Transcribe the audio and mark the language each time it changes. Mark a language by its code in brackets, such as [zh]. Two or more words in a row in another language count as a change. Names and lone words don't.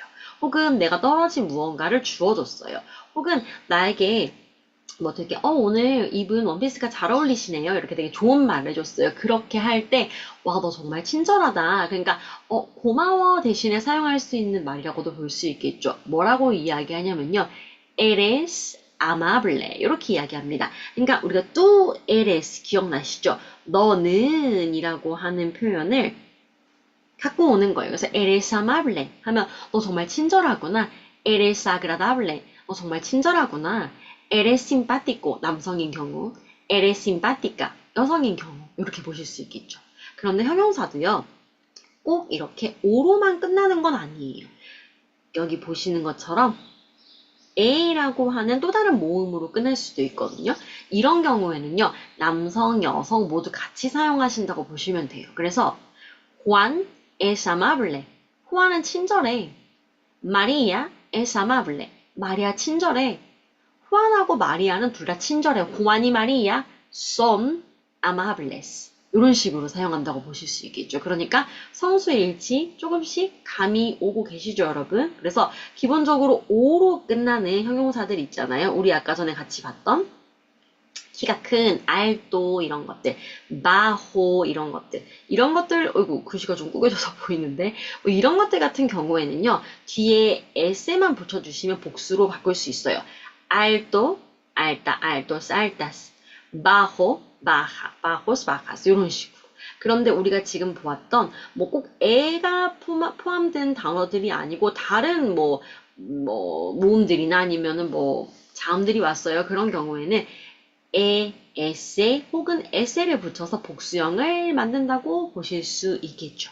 [ko] 혹은 내가 떨어진 무언가를 주워줬어요. 혹은 나에게 뭐 되게 오늘 입은 원피스가 잘 어울리시네요. 이렇게 되게 좋은 말을 해줬어요. 그렇게 할 때 와, 너 정말 친절하다. 그러니까 고마워 대신에 사용할 수 있는 말이라고도 볼 수 있겠죠. 뭐라고 이야기하냐면요. [es] eres amable [ko] 이렇게 이야기합니다. 그러니까 우리가 [es] tú eres [ko] 기억나시죠? 너는 이라고 하는 표현을 갖고 오는 거예요. 그래서 [es] eres amable [ko] 하면 너 정말 친절하구나. [es] eres agradable [ko] 너 정말 친절하구나. [es] eres simpático [ko] 남성인 경우, [es] eres simpática [ko] 여성인 경우 이렇게 보실 수 있겠죠. 그런데 형용사도요. 꼭 이렇게 오로만 끝나는 건 아니에요. 여기 보시는 것처럼 A라고 하는 또 다른 모음으로 끝날 수도 있거든요. 이런 경우에는요. 남성, 여성 모두 같이 사용하신다고 보시면 돼요. [es] 그래서 Juan es amable. [ko] 호환은 친절해. [es] Maria es amable. [ko] 마리아 친절해. 후안하고 마리아는 둘 다 친절해요. 후안이 마리아, [es] son amables. [ko] 이런 식으로 사용한다고 보실 수 있겠죠. 그러니까 성수일치 조금씩 감이 오고 계시죠, 여러분? 그래서 기본적으로 오로 끝나는 형용사들 있잖아요. 우리 아까 전에 같이 봤던 키가 큰, 알또 이런 것들, 마호 이런 것들, 어이구 글씨가 좀 구겨져서 보이는데 뭐 이런 것들 같은 경우에는요. 뒤에 s만 붙여주시면 복수로 바꿀 수 있어요. [es] alto, alta, altos, altas, bajo, baja, bajos, bajas [ko] 이런 식으로. 그런데 우리가 지금 보았던 뭐 꼭 애가 포함된 단어들이 아니고 다른 뭐 모음들이나 아니면은 뭐 자음들이 왔어요. 그런 경우에는 에, 에세 혹은 에세를 붙여서 복수형을 만든다고 보실 수 있겠죠.